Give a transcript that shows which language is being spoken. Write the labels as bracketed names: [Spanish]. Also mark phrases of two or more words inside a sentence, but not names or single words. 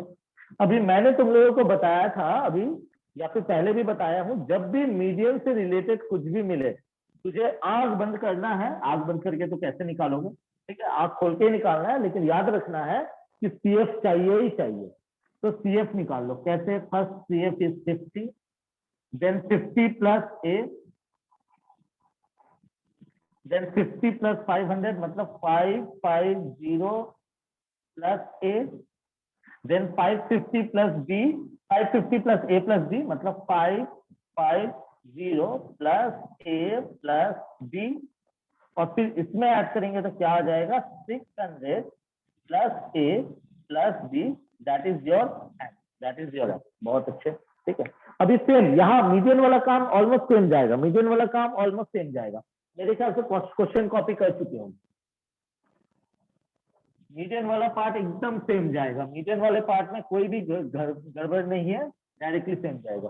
[Hindi] अभी मैंने तुम लोगों को बताया था अभी, या फिर पहले भी बताया हूं, जब भी मीडियम से रिलेटेड कुछ भी मिले तुझे आंख बंद करना है। आंख बंद करके तो कैसे निकालोगे, ठीक है, आंख खोल के ही निकालना है, लेकिन याद रखना है कि सीएफ चाहिए ही चाहिए। तो सीएफ निकाल लो। कैसे, [English] first CF is 50, then 50 plus a, then 50 plus 500 मतलब 550 plus a, then 550 plus b, 550 plus a plus b मतलब [Hindi] 550 [English] plus a plus b, [Hindi] और फिर इसमें ऐड करेंगे तो क्या आ जाएगा, 600 [English] plus a plus b, that is your answer. [Hindi] बहुत अच्छे। ठीक है, अभी सेम यहाँ मीडियन वाला काम [English] almost same [Hindi] जाएगा, मीडियन वाला काम [English] almost same [Hindi] जाएगा। मेरे ख्याल से [English] question copy [Hindi] कर चुके हो। मीडियन वाला पार्ट एकदम सेम जाएगा, मीडियन वाले पार्ट में कोई भी गड़बड़ नहीं है, [English] directly same [Hindi] जाएगा।